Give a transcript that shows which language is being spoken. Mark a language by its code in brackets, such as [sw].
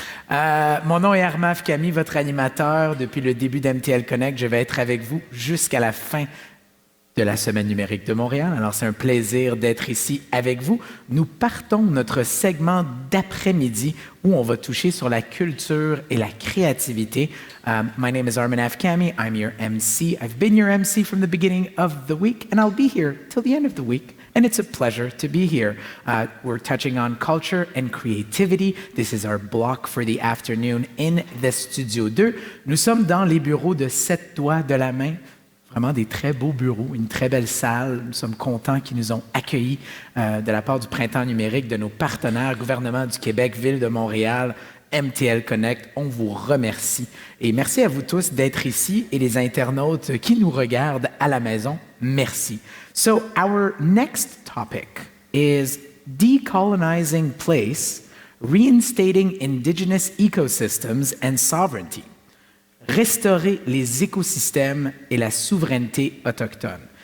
[fr] Mon nom est Armaf Camille, votre animateur depuis le début d'MTL Connect. Je vais être avec vous jusqu'à la fin de la Semaine numérique de Montréal. Alors, c'est un plaisir d'être ici avec vous. Nous partons notre segment d'après-midi où on va toucher sur la culture et la créativité. [en] My name is Armaf Camille. I'm your MC. I've been your MC from the beginning of the week, and I'll be here till the end of the week. And it's a pleasure to be here. We're touching on culture and creativity. This is our block for the afternoon in the Studio 2. [fr] Nous sommes dans les bureaux de 7 doigts de la main. Vraiment des très beaux bureaux, une très belle salle. Nous sommes contents qu'ils nous ont accueillis de la part du Printemps numérique, de nos partenaires, gouvernement du Québec, Ville de Montréal, MTL Connect. On vous remercie. Et merci à vous tous d'être ici et les internautes qui nous regardent à la maison. Merci. [en] So our next topic is Decolonizing Place, Reinstating Indigenous Ecosystems and Sovereignty. [fr] Restaurer les écosystèmes et la souveraineté autochtone.